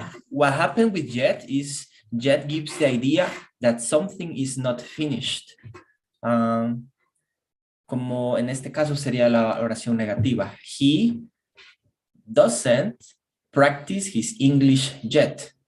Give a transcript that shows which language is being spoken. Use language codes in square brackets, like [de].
[en] What happened with yet is yet gives the idea that something is not finished. [es] Como en este caso sería la oración negativa. [en] He doesn't practice his English yet.